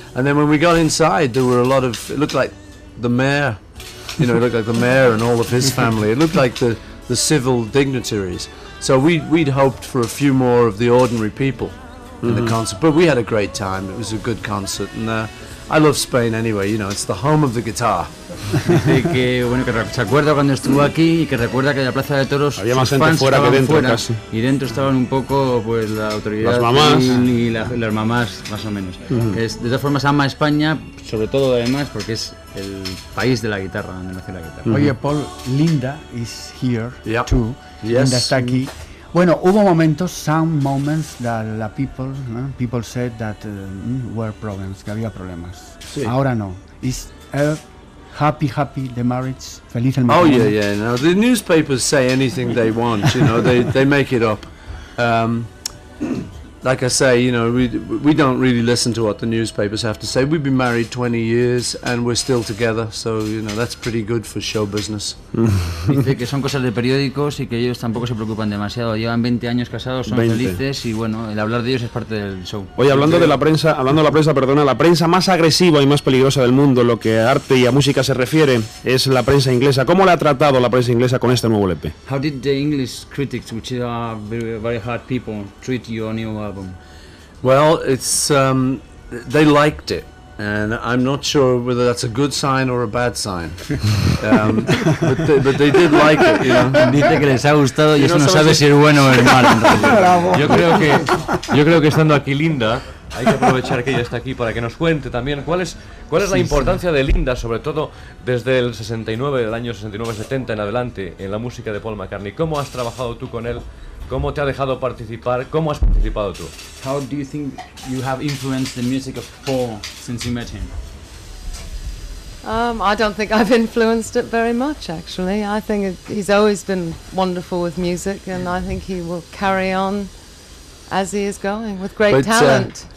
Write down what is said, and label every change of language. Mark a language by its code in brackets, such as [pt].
[en] And then when we got inside, there were a lot of, it looked like the mayor, you know, it looked like the mayor and all of his family. It looked like the civil dignitaries. So we'd hoped for a few more of the ordinary people mm-hmm. in the concert, but we had a great time. It was a good concert. And I love Spain anyway, you know, it's the home of the guitar. [es] Dice que, bueno, que se acuerda cuando estuvo aquí y que recuerda que en la Plaza de Toros había más gente fuera que dentro, fuera, casi. Y dentro estaban un poco, pues, la autoridad. Las mamás. Y las mamás, más o menos. Uh-huh. De todas formas, ama España, sobre todo además, porque es el país de la guitarra, donde nació la guitarra. [en] Uh-huh. [es] Oye, [en] Paul, Linda is here, yep. Too. Yes. [es] Linda está aquí. Bueno, hubo momentos, [en] some moments, that the people said that were problems, [es] que había problemas. Sí. Ahora no. [en] Is happy the marriage, [es] feliz el matrimonio. [en] Oh yeah. Now the newspapers say anything they want. You know, they make it up. like I say, you know, we don't really listen to what the newspapers have to say. We've been married 20 years and we're still together, so, you know, that's pretty good for show business. [es] Dice que son cosas de periódicos y que ellos tampoco se preocupan demasiado. Llevan 20 años casados, son 20. Felices y, bueno, el hablar de ellos es parte del show. Oye, hablando de la prensa, la prensa más agresiva y más peligrosa del mundo, lo que a arte y a música se refiere, es la prensa inglesa. ¿Cómo la ha tratado la prensa inglesa con este nuevo LP? [en] How did the English critics, which are very, very hard people, treat your new album? Well, it's they liked it, and I'm not sure whether that's a good sign or a bad sign. but they did like it, you know. [es] Dice que les ha gustado y eso no sabe si es bueno o es malo. Yo creo que estando aquí Linda, hay que aprovechar que ella está aquí para que nos cuente también cuál es la importancia de Linda, sobre todo desde el 69, el año 69-70 en adelante, en la música de Paul McCartney. ¿Cómo has trabajado tú con él? ¿Cómo te ha dejado participar? ¿Cómo has participado tú? [en] How do you think you have influenced the music of Paul since you met him? I don't think I've influenced it very much, actually. I think he's always been wonderful with music, and I think he will carry on as he is going with great talent.